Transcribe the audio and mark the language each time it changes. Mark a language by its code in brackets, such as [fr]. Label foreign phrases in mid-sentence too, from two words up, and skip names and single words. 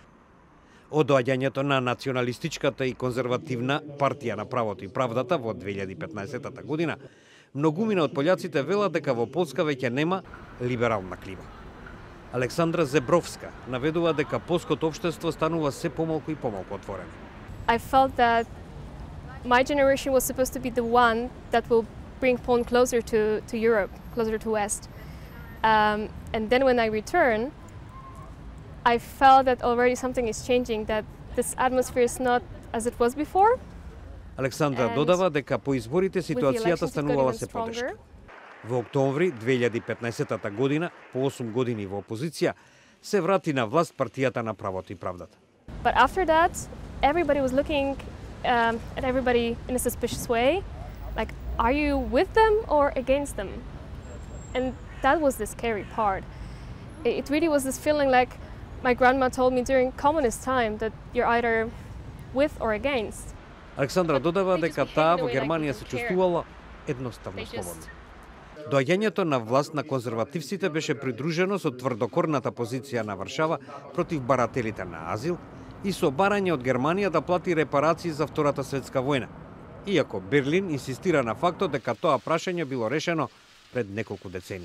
[mk] Од доаѓањето на националистичката и конзервативна партија на правото и правдата во 2015 година, многумина од пољаците велат дека во Полска веќе нема либерална клима. Александра Зебровска наведува дека полското општество станува се помалку и помалку отворено. [en] I felt that my generation was supposed to be the one that will bring Poland closer to Europe, closer to West. And then when I return, I felt that already something is changing, that this atmosphere is not as it was before. [mk] Александра додава дека по изборите ситуацијата станувала се потешка. Во октомври 2015 година, по 8 години во опозиција, се врати на власт партијата на правото и правдата. [en] But after that, everybody was looking at everybody in a suspicious way, like, are you with them or against them? And that was the scary part. It really was this feeling like my grandma told me during communist time that you're either with or against. [mk] Александра додава дека таа во Германија се чувствувала едноставно слободно. Доаѓањето на власт на конзервативците беше придружено со тврдокорната позиција на Варшава против барателите на азил и со барање од Германија да плати репарации за Втората светска војна, иако Берлин инсистира на фактот дека тоа прашање било решено пред неколку децении.